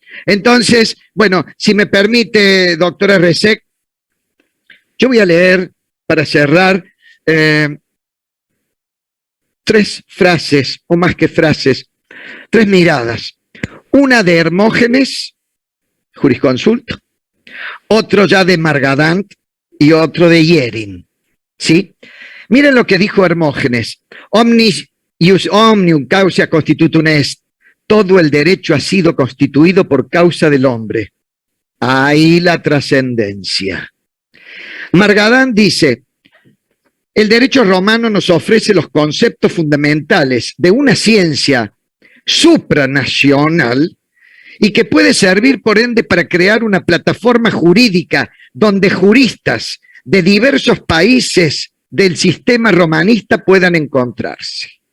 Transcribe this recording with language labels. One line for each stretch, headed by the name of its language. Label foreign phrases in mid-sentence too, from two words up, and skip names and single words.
Spanish: Entonces, bueno, si me permite, doctora Resec, yo voy a leer, para cerrar, 3 frases, o más que frases, 3 miradas. Una de Hermógenes, jurisconsulto, otro ya de Margadant y otro de Hierin, ¿sí? Miren lo que dijo Hermógenes.
Latin: Omnis ius omnium causa constitutum est.
Spanish: Todo el derecho ha sido constituido por causa del hombre. Ahí la trascendencia. Margadant dice, el derecho romano nos ofrece los conceptos fundamentales de una ciencia supranacional y que puede servir, por ende, para crear una plataforma jurídica donde juristas de diversos países del sistema romanista puedan encontrarse.